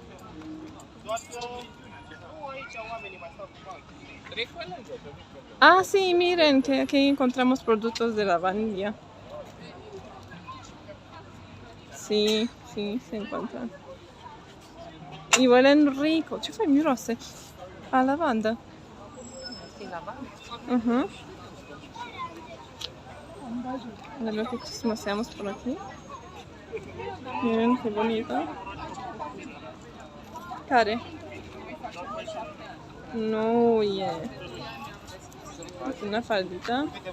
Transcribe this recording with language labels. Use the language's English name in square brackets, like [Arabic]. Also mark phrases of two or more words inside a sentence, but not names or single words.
[Spanish] Ah, sí, miren que aquí encontramos productos de Lavandía. Sí, sí, se encuentran. Y huelen rico. [Romanian] Ce fain miroase? A lavandă. [Spanish] A ver qué chismoseamos por aquí. Miren qué bonito. Care? No, una faldita.